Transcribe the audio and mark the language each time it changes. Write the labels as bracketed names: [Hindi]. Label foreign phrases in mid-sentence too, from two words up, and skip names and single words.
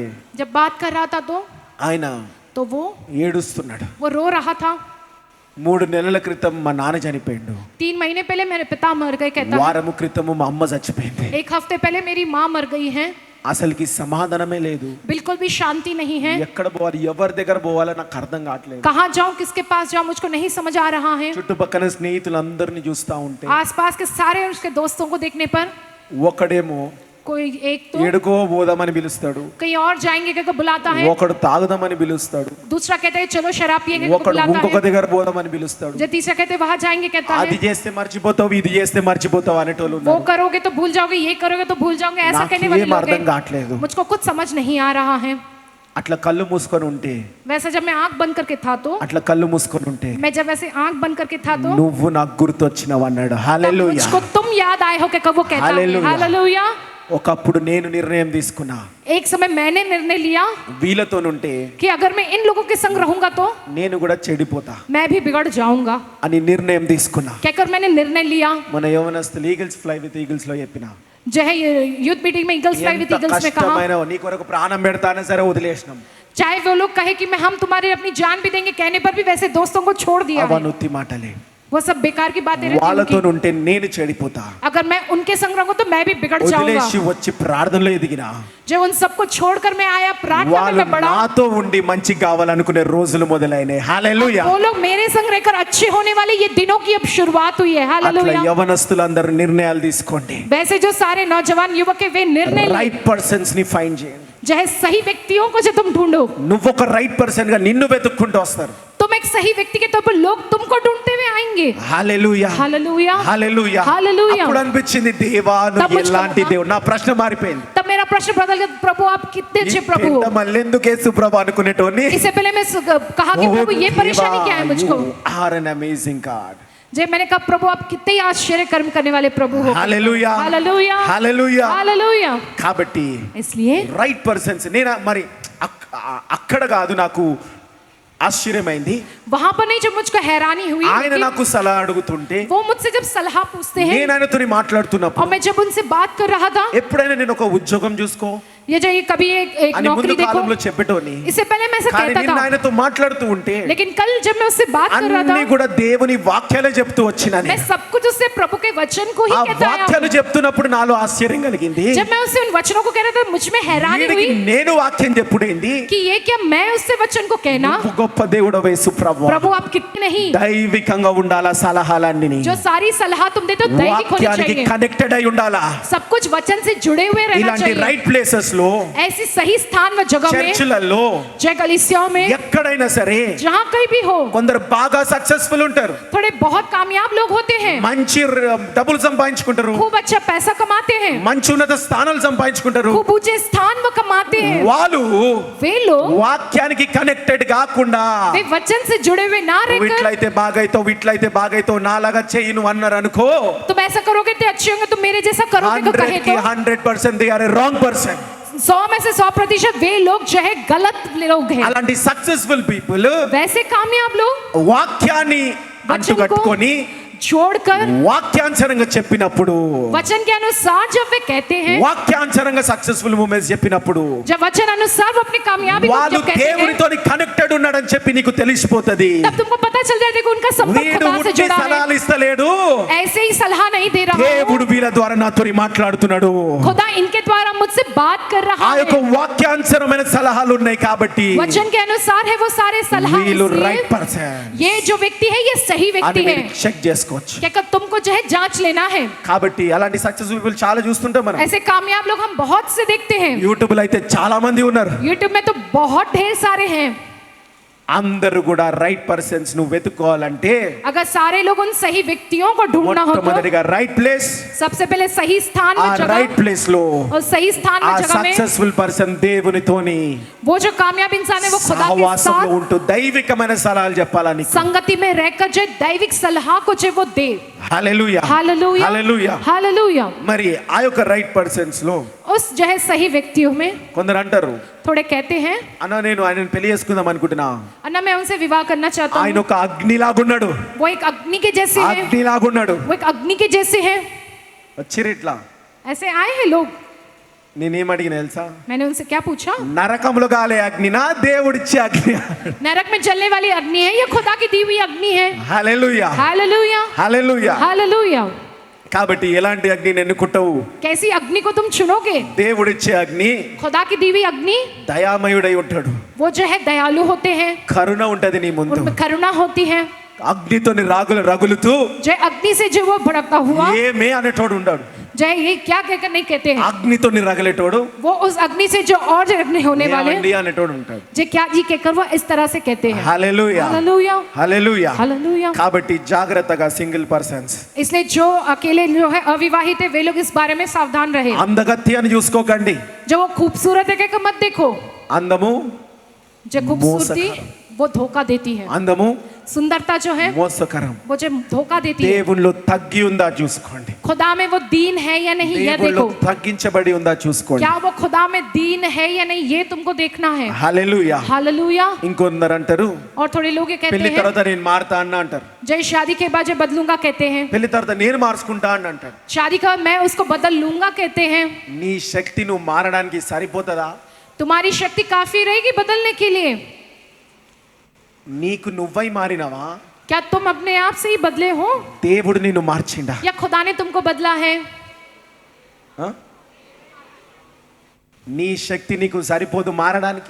[Hindi] जब बात कर रहा था [Telugu] ఆయన [Hindi] तो वो [Telugu] ఏడుస్తున్నాడు. [Hindi] रो रहा था. [Telugu] 3 నెలల క్రితం మా నాన్న చనిపోయిండు. [Hindi] 3 महीने पहले मेरे पिता मर गए कहता है. [Telugu] వారము క్రితము మా అమ్మ చచ్చిపోయింది. [Hindi] 1 हफ्ते पहले मेरी माँ मर गई है. [Telugu] అసలుకి సమాధానమే లేదు. [Hindi] बिल्कुल भी शांति नहीं है. [Telugu] ఎక్కడ పోవాలి, ఎవరి దగ్గర పోవాలో నాకు అర్థం కావట్లేదు. [Hindi] कहाँ जाऊँ, किसके पास जाऊँ, मुझको नहीं समझ आ रहा है. [Telugu] చుట్టుపక్కల స్నేహితులందరినీ చూస్తా ఉంటే [Hindi] आसपास के सारे उसके दोस्तों को देखने पर [Telugu] ఒకడేమో [Hindi] कोई एक तो [Telugu] ఏడుకో పోదామని పిలుస్తాడు, [Hindi] कहीं और जाएंगे क्या बुलाता है. [Telugu] ఒకడు తాగుదామని పిలుస్తాడు, [Hindi] दूसरा कहता है चलो शराब पिएंगे क्या [Telugu] ఒకడు [Hindi] बुलाता [Telugu] ఇంకొక [Hindi] है. [Telugu] దగ్గర పోదామని పిలుస్తాడు. [Hindi] जो तीसरा कहते हैं वहां जाएंगे कहता [Telugu] అది [Hindi] है. [Telugu] చేస్తే మర్చిపోతావు, ఇది చేస్తే మర్చిపోతావు అనేటోళ్ళు [Hindi] वो [Telugu] ఉన్నారు. [Hindi] करोगे तो भूल जाओगे, ये करोगे तो भूल जाओगे, ऐसा [Telugu] నాకు [Hindi] कहने वाले [Telugu] ఏం [Hindi] लोग [Telugu] అర్థం [Hindi] हैं. [Telugu] కావట్లేదు. [Hindi] मुझको कुछ समझ नहीं आ रहा है. [Telugu] అట్లా కళ్ళు మూసుకొని ఉంటే, [Hindi] वैसे जब मैं आंख बंद करके था तो [Telugu] అట్లా కళ్ళు మూసుకొని ఉంటే [Hindi] मैं जब वैसे आंख बंद करके था तो [Telugu] నువ్వు నాకు గుర్తొచ్చినావు అన్నాడు. [Hindi] तब [Telugu] హల్లెలూయా. [Hindi] मुझको तुम याद आए हो क्या वो कहता है. हालेलुया. हालेलुया. [Telugu] ఒకప్పుడు నేను నిర్ణయం తీసుకున్నా, [Hindi] एक समय मैंने निर्णय लिया [Telugu] వీళ్ళతోనుంటే [Hindi] कि अगर मैं इन लोगों के संग रहूंगा तो [Telugu] నేను కూడా చెడిపోతా [Hindi] मैं भी बिगड़ जाऊंगा. [Telugu] అని నిర్ణయం తీసుకున్నా. [Hindi] कहकर मैंने निर्णय लिया. [Telugu] మన యవనస్తులు ఈగిల్స్ ఫ్లై విత్ ఈగిల్స్ లో చెప్పిన, [Hindi] जो है [English] youth meeting [Hindi] में ईगल्स फ्लाई विद [Telugu] ఎంత [Hindi] ईगल्स में कहा, [Telugu] కష్టమైన నీ కొరకు ప్రాణం పెడతానే సరే వదిలేసినాం. [Hindi] चाहे वो लोग कहे कि मैं हम तुम्हारे अपनी जान भी देंगे कहने पर भी वैसे दोस्तों को छोड़ दिया है. [Telugu] అవనుత్తి మాటలే. [Hindi] वो सब बेकार की बातें रहती हैं [Telugu] వాళ్ళతో [Hindi] उनकी. [Telugu] ఉంటే నేను చెడిపోతా. [Hindi] अगर मैं उनके संग रहूंगा तो मैं भी बिगड़ जाऊंगा. [Telugu] వదిలేసి వచ్చి ప్రార్థనలో ఎదిగినా [Hindi] जो उन सबको छोड़कर मैं आया प्रार्थना में [Telugu] వాళ్ళు [Hindi] मैं बढ़ा. [Telugu] నాతో ఉండి మంచి కావాలనుకునే రోజులు మొదలైనాయి. హల్లెలూయా. [Hindi] वो लोग मेरे संग रहकर अच्छे होने वाले ये दिनों की अब शुरुआत हुई है. [Telugu] అట్లా [Hindi] हालेलुया. [Telugu] యవనస్తులందరూ నిర్ణయాలు తీసుకోండి. [Hindi] वैसे जो सारे नौजवान युवक है वे निर्णय लें. [English] right persons [Telugu] ని ఫైండ్ చేయండి. [Hindi] जो है सही व्यक्तियों को जो तुम ढूंढो, [Telugu] నువ్వు ఒక [English] right person [Telugu] గా నిన్ను వెతుక్కుంటూ వస్తారు. [Hindi] तुम एक सही व्यक्ति के तौर पर लोग तुमको ढूंढते हुए आएंगे. [Telugu] హల్లెలూయా. [Hindi] हालेलुया. [Telugu] హల్లెలూయా. [Hindi] हालेलुया. [Telugu] అప్పుడు అనిపించింది దేవా [Hindi] तब [Telugu] నువ్వు [Hindi] मुझको [Telugu] ఎలాంటి [Hindi] लगा- [Telugu] దేవుడు. నా ప్రశ్న మారిపోయింది. [Hindi] तब मेरा प्रश्न बदल गया, प्रभु आप कितने अच्छे प्रभु हो. [Telugu] మళ్ళీ ఎందుకు యేసు ప్రభు అనుకునేటోని. [Hindi] इससे पहले मैं कहा कि प्रभु ये परेशानी क्या है मुझको. [English] are an amazing god. [Hindi] जे मैंने कहा प्रभु आप कितने ही आश्चर्य कर्म करने वाले प्रभु हो. [Telugu] హల్లెలూయా. [Hindi] हालेलुया. [Telugu] హల్లెలూయా. [Hindi] हालेलुया. [Telugu] కాబట్టి [Hindi] इसलिए [English] right persons [Telugu] నేను మరి అక్కడ కాదు నాకు ఆశ్చర్యమైంది. [Hindi] वहां पर नहीं, जब मुझको हैरानी हुई [Telugu] ఆయన [Hindi] कि [Telugu] నాకు సలహా అడుగుతుంటే, [Hindi] वो मुझसे जब सलाह पूछते हैं [Telugu] నేను ఆయనతో [Hindi] और [Telugu] మాట్లాడుతున్నప్పుడు [Hindi] मैं जब उनसे बात कर रहा था, [Telugu] ఎప్పుడైనా నేను ఒక ఉద్యోగం చూసుకో [Hindi] ये जो ये कभी एक [Telugu] అని [Hindi] नौकरी [Telugu] ముందు [Hindi] देखो, [Telugu] కాలంలో చెప్పేటోని. [Hindi] इससे पहले मैं ऐसा [Telugu] కానీ [Hindi] कहता [Telugu] నిన్న [Hindi] था, [Telugu] ఆయనతో మాట్లాడుతూ ఉంటే [Hindi] लेकिन कल जब मैं उससे बात कर रहा [Telugu] అన్ని [Hindi] था [Telugu] కూడా దేవుని వాక్యాలే చెప్తూ వచ్చినా [Hindi] मैं [Telugu] నేను. [Hindi] सब कुछ उससे प्रभु के वचन को ही [Telugu] ఆ [Hindi] कहता आया [Telugu] వాక్యాలు [Hindi] हूं. [Telugu] చెప్తున్నప్పుడు నాలో ఆశ్చర్యం కలిగింది. [Hindi] जब मैं उससे उन वचनों को कह रहा था मुझ में हैरानी [Telugu] వీడికి [Hindi] हुई [Telugu] నేను వాక్యం చెప్పుడేంది. [Hindi] कि ये क्या मैं उससे वचन को कहना. [Telugu] నువ్వు గొప్ప దేవుడు యేసు ప్రభువా. [Hindi] प्रभु आप कितने नहीं, [Telugu] దైవికంగా ఉండాలా సలహాలన్నీ. [Hindi] जो सारी सलाह तुम देते हो दैविक होनी [Telugu] వాక్యానికి [Hindi] चाहिए. [Telugu] కనెక్టెడ్ అయి ఉండాలా. [Hindi] सब कुछ वचन से जुड़े हुए रहना [Telugu] ఇలాంటి [Hindi] चाहिए. [English] right places లో, [Hindi] ऐसी सही स्थान व जगह में, [Telugu] చర్చిలలో, [Hindi] जय कलीसियाओं में, [Telugu] ఎక్కడైనా సరే [Hindi] जहाँ कहीं भी हो, [Telugu] కొందరు బాగా సక్సెస్ఫుల్ ఉంటారు, [Hindi] थोड़े बहुत कामयाब लोग होते हैं, [Telugu] మంచి డబ్బులు సంపాదించుకుంటారు, [Hindi] खूब अच्छा पैसा कमाते हैं, [Telugu] మంచి ఉన్నత స్థానాలు సంపాదించుకుంటారు. [Hindi] खूब ऊंचे स्थान वो कमाते हैं. [Telugu] వాళ్ళు [Hindi] वे लोग [Telugu] వాక్యానికి కనెక్టెడ్ కాకుండా [Hindi] वे वचन से जुड़े हुए ना रहकर [Telugu] ఇట్లయితే బాగైతావు, ఇట్లయితే బాగైతావు, నాలాగా చెయ్యి నువ్వు అన్నారు అనుకో, [Hindi] तुम ऐसा करोगे तो अच्छे होंगे, तुम मेरे जैसा करोगे तो कहे [Telugu] 100 కి [Hindi] तो [English] 100% they are a wrong person. [Hindi] 100 में से 100% वे लोग जो है गलत लोग हैं. [Telugu] అలాంటి [English] successful people [Hindi] वैसे कामयाब लोग [Telugu] వాక్యాన్ని అంటుకట్టుకొని [Hindi] जोड़कर [Telugu] వాక్యానుసారంగా చెప్పినప్పుడు, [Hindi] वचन के अनुसार जब वे कहते हैं, [Telugu] వాక్యానుసారంగా [English] successful moments [Telugu] చెప్పినప్పుడు [Hindi] जब वचन अनुसार वो अपनी कामयाबी को [Telugu] వాళ్ళు [Hindi] जब कहते हैं, [Telugu] దేవునితో కనెక్టెడ్ ఉన్నాడని చెప్పి నీకు తెలిసిపోతది. [Hindi] तब तुमको पता चल जाएगा कि उनका संपर्क [Telugu] వీడు [Hindi] खुदा से [Telugu] ఉట్టి [Hindi] जुड़ा है. [Telugu] సలహాలు ఇస్తలేడు, [Hindi] ऐसे ही सलाह नहीं दे रहा [Telugu] దేవుడు [Hindi] हूं. [Telugu] వీళ్ళ ద్వారా నాతో మాట్లాడుతున్నాడు. [Hindi] खुदा इनके द्वारा मुझसे बात कर रहा [Telugu] ఆ యొక్క [Hindi] है. [Telugu] వాక్యానుసారమైన సలహాలు ఉన్నాయి కాబట్టి [Hindi] वचन के अनुसार है वो सारे सलाह. [Telugu] వీళ్ళు [Hindi] इसलिए [English] right person [Hindi] ये जो व्यक्ति है ये सही [Telugu] అని [Hindi] व्यक्ति है. [Telugu] మీరు చెక్ చేసుకోవచ్చు. [Hindi] क्या तुमको जो है जांच लेना है. [Telugu] కాబట్టి అలాంటి [English] successful people [Telugu] చాలా చూస్తుంటాం మనం. [Hindi] ऐसे कामयाब लोग हम बहुत से देखते हैं. [Telugu] యూట్యూబ్ లో అయితే చాలా మంది ఉన్నారు. [Hindi] यूट्यूब में तो बहुत ढेर सारे हैं. [Telugu] అందరూ కూడా [English] right persons [Telugu] నువ్వు వెతుక్కోవాలంటే [Hindi] अगर सारे लोग उन सही व्यक्तियों को ढूंढना हो तो [Telugu] మొట్టమొదటిగా [English] right place, [Hindi] सबसे पहले सही स्थान [Telugu] ఆ [Hindi] में [Telugu] రైట్ [Hindi] जगह, [Telugu] ప్లేస్ లో [Hindi] और सही स्थान [Telugu] ఆ [Hindi] में जगह में [English] successful person [Telugu] దేవునితోని [Hindi] वो जो कामयाब इंसान है वो खुदा के [Telugu] సహవాసంలో [Hindi] साथ [Telugu] ఉంటూ దైవికమైన సలహాలు చెప్పాలని. [Hindi] संगति में रहकर जो दैविक सलाह को जो वो दे. [Telugu] హల్లెలూయా [Hindi] हालेलुया [Telugu] హల్లెలూయా [Hindi] हालेलुया। [Telugu] మరి ఆ యొక్క [English] right persons [Telugu] లో [Hindi] उस जो है सही व्यक्तियों में [Telugu] కొందరు అంటారు, [Hindi] थोड़े कहते हैं [Telugu] అన్న నేను ఆయనను పెళ్లి చేసుకుందాం అనుకుంటున్నా, [Hindi] अन्ना मैं उनसे विवाह करना चाहता [Telugu] ఆయన [Hindi] हूँ, [Telugu] ఒక అగ్నిలాగున్నాడు, [Hindi] वो एक अग्नि के जैसे है, [Telugu] అగ్నిలాగున్నాడు. [Hindi] वो एक अग्नि के जैसे है। [Telugu] వచ్చిర్రు ఇట్లా. [Hindi] ऐसे आए हैं लोग। [Telugu] నేనేం అడిగిన తెలుసా, [Hindi] मैंने उनसे क्या पूछा, [Telugu] నరకంలో గాలే అగ్నినా దేవుడిచ్చే అగ్ని? [Hindi] नरक में जलने वाली अग्नि है या खुदा की दी हुई अग्नि है? [Telugu] హల్లెలూయా [Hindi] हालेलुया [Telugu] హల్లెలూయా. [Hindi] हालेलुया। [Telugu] కాబట్టి ఎలాంటి అగ్నిని ఎన్నుకుంటావు? [Hindi] कैसी अग्नि को तुम चुनोगे? [Telugu] దేవుడిచ్చే అగ్ని [Hindi] खुदा की दी हुई अग्नि, [Telugu] దయామయుడై ఉంటాడు, [Hindi] वो जो है दयालु होते हैं, [Telugu] కరుణ ఉంటది నీ ముందు. [Hindi] उनमें करुणा होती है। [Telugu] అగ్నితోని రగులుతూ [Hindi] जय अग्नि से जो वो भड़कता हुआ, [Telugu] ఏమే అనేటోడు ఉన్నాడు. [Hindi] जय ये क्या कहकर नहीं कहते हैं, [Telugu] అగ్నితోని రగలేటోడు [Hindi] वो उस अग्नि से जो और जो अग्नि होने वाले, [Telugu] ఏమండి అనేటోడు ఉంటాడు. [Hindi] जय क्या जी कहकर वो इस तरह से कहते हैं। [Telugu] హల్లెలూయా [Hindi] हालेलुया [Telugu] హల్లెలూయా. [Hindi] हालेलुया। [Telugu] కాబట్టి జాగ్రత్తగా [English] single persons [Hindi] इसलिए जो अकेले जो है अविवाहित है वे लोग इस बारे में सावधान रहे। [Telugu] అందగత్యాన్ని చూసుకోకండి. [Hindi] जो वो खूबसूरत है कहकर मत देखो, [Telugu] అందము [Hindi] जो खूबसूरती वो धोखा देती है। [Telugu] అందము [Hindi] सुंदरता जो है [Telugu] మోసకరం. [Hindi] वो जो धोखा देती है। [Telugu] దేవుళ్ళు తగ్గి ఉందా చూసుకోండి, [Hindi] खुदा में वो दीन है या नहीं ये [Telugu] దేవుళ్ళు [Hindi] देखो, [Telugu] తగ్గించబడి ఉందా చూసుకోండి. [Hindi] क्या वो खुदा में दीन है या नहीं ये तुमको देखना है। [Telugu] హల్లెలూయా. [Hindi] हालेलुया। [Telugu] ఇంకొందరు అంటారు, [Hindi] और थोड़े लोग ये कहते [Telugu] పెళ్లి [Hindi] हैं [Telugu] తర్వాత నేను మారుతా అన్న అంటారు, [Hindi] जय शादी के बाद जो बदलूंगा कहते हैं, [Telugu] పెళ్లి తర్వాత నేను మార్చుకుంటా అని అంటారు. [Hindi] शादी का मैं उसको बदल लूंगा कहते हैं। [Telugu] నీ శక్తి నువ్వు మారడానికి సరిపోతుందా? [Hindi] तुम्हारी शक्ति काफी रहेगी बदलने के लिए? [Telugu] నీకు నువ్వై మారినవా? [Hindi] क्या तुम अपने आप से ही बदले हो [Telugu] దేవుడు నిన్ను మార్చిండా? [Hindi] या खुदा ने तुमको बदला है? [Telugu] ఆ? నీ శక్తి నీకు సరిపోదు మారడానికి,